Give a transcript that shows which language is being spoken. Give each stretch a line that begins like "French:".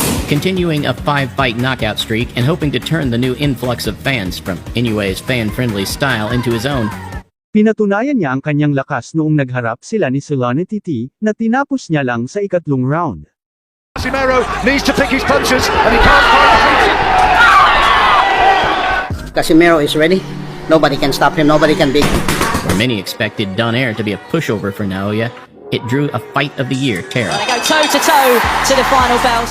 English: Continuing a 5-fight knockout streak and hoping to turn the new influx of fans from Inoue's fan-friendly style into his own,
Filipino: Pinatunayan niya ang kanyang lakas noong nagharap sila ni Solane Titi, na tinapos niya lang sa ikatlong round.
English: Casimero needs to pick his punches and he can't find Casimero is ready. Nobody can stop him. Nobody can beat him. where many expected Donaire to be a pushover for Naoya, it drew a Fight of the Year tear. They go toe-to-toe to the final bell.